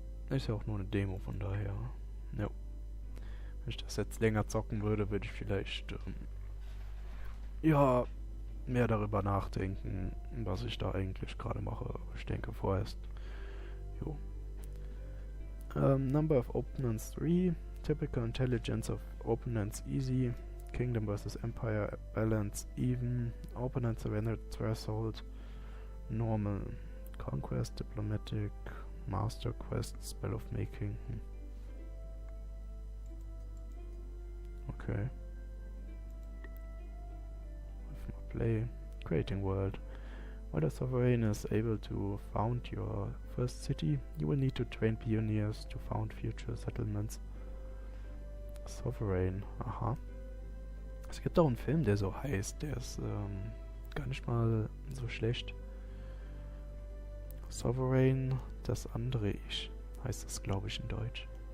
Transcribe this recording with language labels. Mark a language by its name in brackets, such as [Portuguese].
[German] Ist ja auch nur eine Demo, von daher. Ja. Wenn ich das jetzt länger zocken würde, würde ich vielleicht, ja, mehr darüber nachdenken, was ich da eigentlich gerade mache. Aber ich denke vorerst, jo. [English] Number of Opponents 3, Typical Intelligence of Opponents easy, Kingdom vs. Empire Balance even, Opponent Surrender Threshold, Normal, Conquest, Diplomatic, Master Quest, Spell of Making. Okay. Play, Creating World. While a sovereign is able to found your first city, you will need to train pioneers to found future settlements. Sovereign, aha. [German] Es gibt auch einen Film, der so heißt, der ist gar nicht mal so schlecht. Sovereign, das andere Ich, heißt das, glaube ich, in Deutsch.